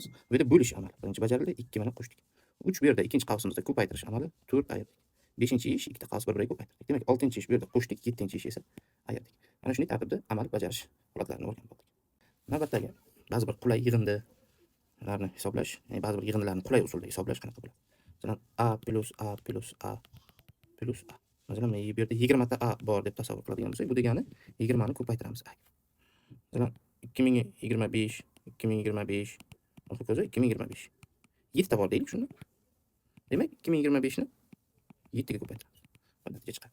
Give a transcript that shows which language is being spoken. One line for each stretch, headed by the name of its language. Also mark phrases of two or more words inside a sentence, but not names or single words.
Uzbek: Bu yerda bo'lish amali birinchi bajarildi, 2 mana qo'shdik. 3 bu yerda ikkinchi qavsimizda ko'paytirish amali, 4 ayirdik. 5-chi ish ikkita qavs bir-biriga ko'paytirdik. Demak, 6-chi ish bu yerda qo'shdik, 7-chi ish esa ayirdik. Mana shunday tartibda amal bajarish holatlarini o'rganib oldik. Navbatdagi ba'zi bir qulay yig'indilarni hisoblash, ya'ni ba'zi bir yig'indilarni qulay usulda hisoblash qanaqa bo'ladi? Masalan, a plus a plus a plus a. Masalan, bu yerda 20 ta a bor deb tasavvur qiladigan bo'lsak, bu degani 20 ni ko'paytiramiz a. Masalan, 2025, 2025, hokazo 2025. 7 ta bor deylik shunda. Demak, 2025 ni 7 ga ko'paytiramiz. Va natija chiqadi.